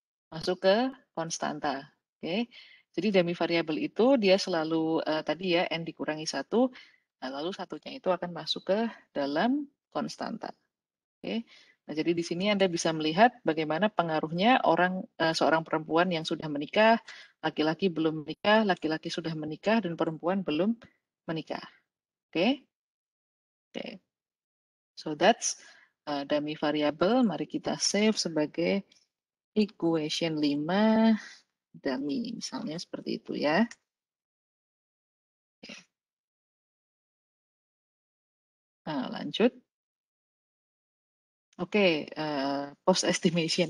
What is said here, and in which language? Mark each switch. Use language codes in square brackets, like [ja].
[id] Masuk ke konstanta. Oke. Jadi dummy variabel itu dia selalu tadi ya n dikurangi 1, nah, lalu satunya itu akan masuk ke dalam konstanta. Oke. Nah, jadi di sini Anda bisa melihat bagaimana pengaruhnya seorang perempuan yang sudah menikah, laki-laki belum menikah, laki-laki sudah menikah, dan perempuan belum menikah. Oke. Oke. [en] So that's dummy variable. [id] Mari kita save sebagai equation 5 dummy, misalnya seperti itu ya. Nah, lanjut. Oke, post estimation.